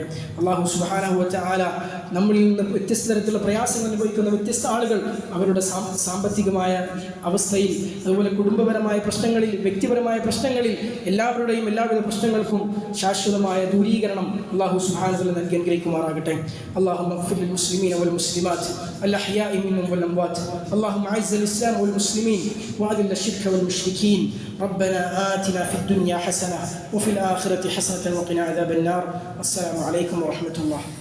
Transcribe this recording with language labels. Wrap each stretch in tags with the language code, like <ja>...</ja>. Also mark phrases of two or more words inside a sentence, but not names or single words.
<ar>الله سبحانه وتعالى</ar> <ml>നമ്മളിൽ നിന്ന് വ്യത്യസ്ത തരത്തിലുള്ള പ്രയാസങ്ങൾ അനുഭവിക്കുന്ന വ്യത്യസ്ത ആളുകൾ അവരുടെ സാമ്പത്തികമായ അവസ്ഥയിൽ, അതുപോലെ കുടുംബപരമായ പ്രശ്നങ്ങളിൽ, വ്യക്തിപരമായ പ്രശ്നങ്ങളിൽ എല്ലാവരുടെയും എല്ലാവിധ പ്രശ്നങ്ങൾക്കും ശാശ്വതമായ ദൂരീകരണം</ml> <ar>الله سبحانه وتعالى</ar> <ml>നൽകി അനുഗ്രഹിക്കുമാറാകട്ടെ.</ml> <ar>اللهم اغفر للمسلمين والمسلمات الأحياء منهم والأموات. اللهم أعز الإسلام والمسلمين وأذل الشرك والمشركين. ربنا آتنا في الدنيا حسنة وفي الآخرة حسنة وقنا عذاب النار. السلام عليكم ورحمة الله.</ar>